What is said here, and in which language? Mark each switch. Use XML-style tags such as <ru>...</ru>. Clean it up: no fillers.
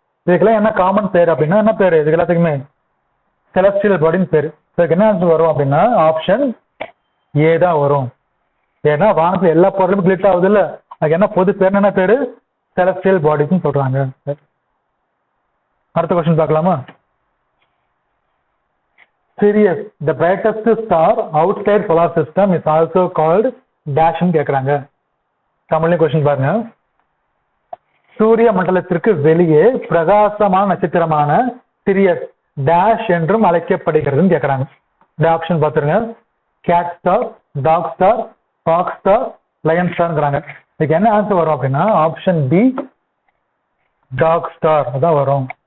<ta>இதுக்கெல்லாம் என்ன காமன் பேர் அப்படின்னா என்ன பேரு, இதுக்கு எல்லாத்துக்குமே celestial bodyன்னு பேரு. இதுக்கு என்ன ஆன்சர் வரும் அப்படின்னா ஆப்ஷன் ஏ தான் வரும். ஏன்னா வானத்துல எல்லா பொருளும் கிளிட் ஆகுது இல்ல, அதுக்கு என்ன பொது பேர், என்ன பேரு, celestial bodiesன்னு சொல்றாங்க. அடுத்த கொஸ்டின் பார்க்கலாமா.</ta> <en>Sirius, the brightest star outside solar system is also called dash</en> <ta>ன்னு கேக்குறாங்க. தமிழ்ல கொஸ்டின் பாருங்க. சூரிய மண்டலத்திற்கு வெளியே பிரகாசமான நட்சத்திரமான சிரியஸ் டேஷ் என்றும் அழைக்கப்படுகிறதுன்னு கேட்கறாங்க. இந்த ஆப்ஷன் பார்த்துருங்க. Gate star, talk star, Fox star, line ஸ்டார்ங்கிறாங்க. இதுக்கு என்ன ஆன்சர் வரும் அப்படின்னா ஆப்ஷன் பி டாக் ஸ்டார் அதான் வரும்.</ta>